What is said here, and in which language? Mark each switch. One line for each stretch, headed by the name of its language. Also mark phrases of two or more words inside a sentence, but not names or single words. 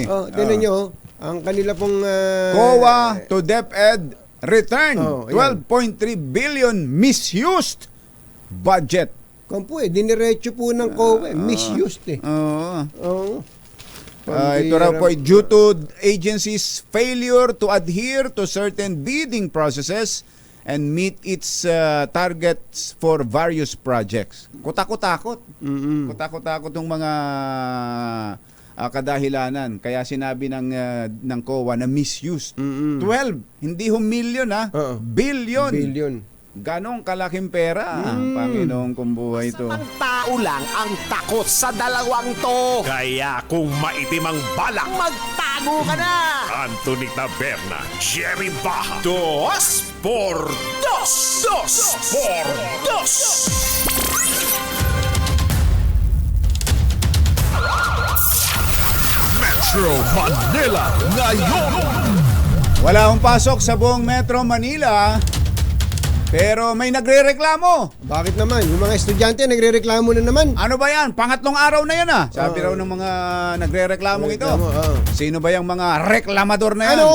Filipino: Tinan nyo, ang kanila pong...
English: COA to DepEd return 12.3 billion misused budget.
Filipino: Kung po diniretso po ng COA, misused Ito raw po,
English: due to agencies' failure to adhere to certain bidding processes and meet its targets for various projects.
Filipino: Kutakot-takot. Kutakot-takot yung mga kadahilanan. Kaya sinabi ng COA na misused. 12, hindi million billion. Billion. Ganong kalaking pera. Panginoong kumbuhay ito. Ang tao lang ang takot sa dalawang to. Kaya kung maitim ang balak, magtago ka na!
Spanish: Anthony Taberna, Jerry Baja. Dos por dos! Dos por dos! Metro Manila ngayon!
Filipino: Wala akong pasok sa buong Metro Manila. Pero may nagrereklamo. Bakit naman? Yung mga estudyante nagrereklamo na naman. Ano ba yan? Pangatlong araw na yan Sabi raw ng mga nagrereklamong ito. Sino ba yung mga reklamador na yan?